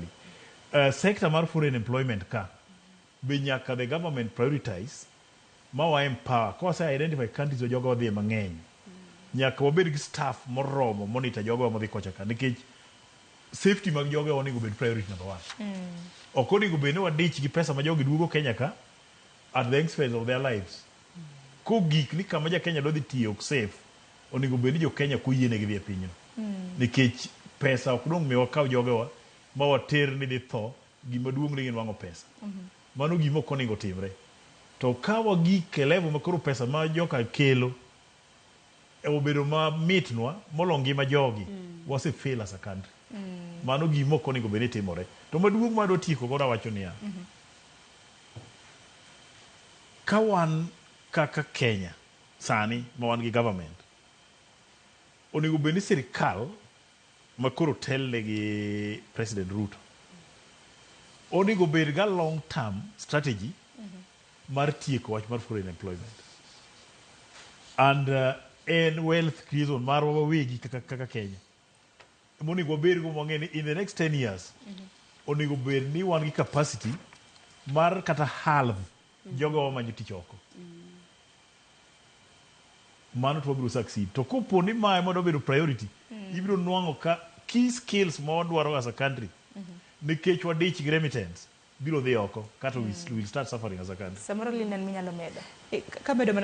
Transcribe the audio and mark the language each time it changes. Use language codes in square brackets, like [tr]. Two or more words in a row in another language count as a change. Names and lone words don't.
[luo] Sector mar [en] foreign employment [luo] ka be nyaka [en] the government prioritize [luo] ma wa empower. Kwa sa [en] identify countries [luo] o jogo odhi mang'eny. Nyaka wabed gi staff moromo monitor jogo modhi kocha ka nikech safety mag jogo onego bed [en] priority number 1. [luo] Ok onego bed ni wadich gi pesa ma jogo duogo Kenya ka [en] at the expense of their lives. [luo] Ko gik ni kama ja Kenya dodhi tiyo ok safe onego bed ni jo Kenya kuyiene gi dhi e pinyno. Nikech pesa ok dong miwa kaw jogo ma water ni dhi tho gima duong' ni nwang'o pesa. Mano gima ok onego timre. To ka wagik e level ma koro pesa ma joka kelo obedo ma mitnwa molo ngima jogi wase [en] fail as a country. [luo] Mano gima ok onego bed ni timore. To maduong' ma adwa tieko godo awacho niya. Ka wan kaka Kenya sani ma wan gi government onego bed ni sirikal ma koro telle gi President Ruto onego bed ga [en] long term strategy [luo] mar tieko wach mar [en] foreign employment and and wealth creation [luo] mar wawegi kaka Kenya. Monego bed go mang'eni [en] in the next 10 years [luo] onego bed ni wan gi capacity mar kata half jogo manyo tich oko. mano to wabiro succeed. To kopo ni mae mondo bedo priority, ibiro nwang'o ka [en] key skills [luo] ma wadwaro [en] as a country, [luo] nikech wadich gi remittance, biro dhi oko, kata [en] we'll start suffering as a country. [luo] Samoro linen minyalo medo. Kabedo